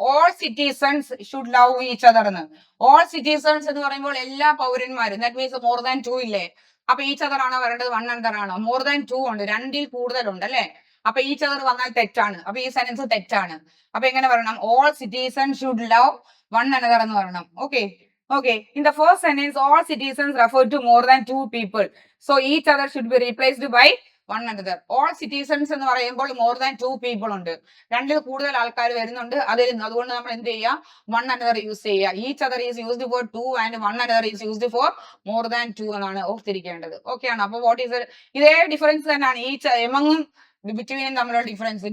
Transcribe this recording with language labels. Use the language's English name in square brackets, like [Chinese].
[English] All citizens should love each other എന്ന്. All citizens [Malayalam] എന്ന് പറയുമ്പോൾ എല്ലാ പൗരന്മാരും, [English] That means more than two ഇല്ലേ. [Malayalam] അപ്പൊ ഈച്ച് അതർ ആണോ വരേണ്ടത്? വൺ അനദർ ആണോ? മോർ ദാൻ ടു ഉണ്ട്, രണ്ടിൽ കൂടുതലുണ്ട് അല്ലെ. അപ്പൊ ഈച്ച് അതർ വന്നാൽ തെറ്റാണ്. അപ്പൊ ഈ സെന്റൻസ് തെറ്റാണ്. അപ്പൊ എങ്ങനെ പറയണം? [English] all citizen should love one another [Malayalam] എന്ന് പറയണം. [English] Okay, okay, in the first sentence all citizens refer to more than two people, so each other should be replaced by one another. [Malayalam] All citizens എന്ന് പറയുമ്പോൾ more than 2 people ഉണ്ട്, രണ്ടിൽ കൂടുതൽ ആൾക്കാർ വരുന്നുണ്ട് അതിൽ. അതുകൊണ്ട് നമ്മൾ എന്ത് ചെയ്യുക, വൺ അനദർ യൂസ് ചെയ്യുക. [English] each other is used for 2 and one another is used for more than 2 [Malayalam] എന്നാണ് ഓർത്തിരിക്കേണ്ടത്. ഓക്കെ ആണ്. അപ്പൊ വാട്ട് ഈസ് ഇതേ ഡിഫറൻസ് തന്നെയാണ് ഈച്ച് എമങ്ങും ബിറ്റ്വീനും തമ്മിലുള്ള ഡിഫറൻസ്.